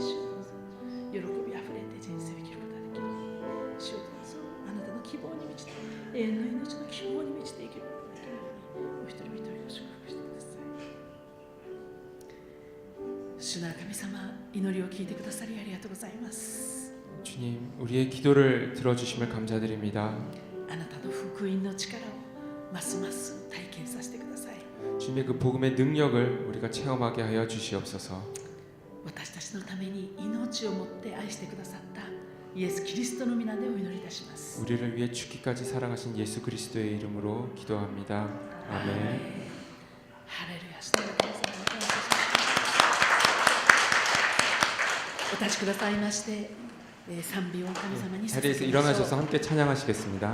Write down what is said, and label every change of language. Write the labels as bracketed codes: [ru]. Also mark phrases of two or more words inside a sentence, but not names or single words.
[ja] 主をどうぞ喜びあふれて人生を生きることができるように、主をどうぞあなたの希望に満ちて、永遠の命の希望に満ちて生きることができるように、お一人一人を祝福してください。主なる神様、祈りを聞いてくださりありがとうございます。 [ko] 주님, 우리의 기도를 들어주심을 감사드립니다. [ja] あなたの福音の力をますます体験させてください。 [ko] 주님의 그 복음의 능력을 우리가 체험하게 하여 주시옵소서. [ja] 私たちのために命をもって愛してくださったイエス・キリストの皆でお祈りいたします。 [ko] 우리를 위해 죽기까지 사랑하신 예수 그리스도의 이름으로 기도합니다. 아멘. [ja] ハレルヤ。主の神様を感謝します。お立ちくださいまして、賛美を神様に捧げ [ko] 자리에서 [ja] ましょ [ko] 일어나셔서 [ja] う。 [ko] 함께 찬양하시겠습니다.